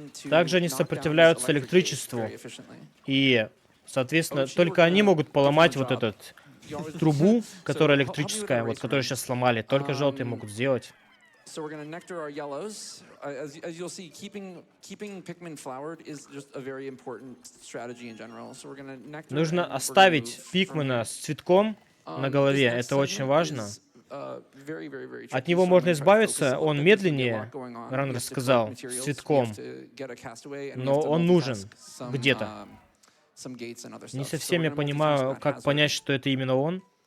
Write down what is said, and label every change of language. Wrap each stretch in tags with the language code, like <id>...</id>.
<ru>Также они сопротивляются электричеству. И, соответственно, только они могут поломать вот эту трубу, которая электрическая, вот, которую сейчас сломали. Только желтые могут сделать.</ru> <en>So we're going to nectar our yellows. As you'll see, keeping Pikmin flowered is just a very important strategy in general. So we're going to nectar.</en> <ru>Нужно оставить пикмена с цветком на голове. Это очень важно. От него можно избавиться. Он медленнее, Ран рассказал, с цветком. Но он нужен где-то. Не совсем я понимаю, как понять, что это именно он.</ru>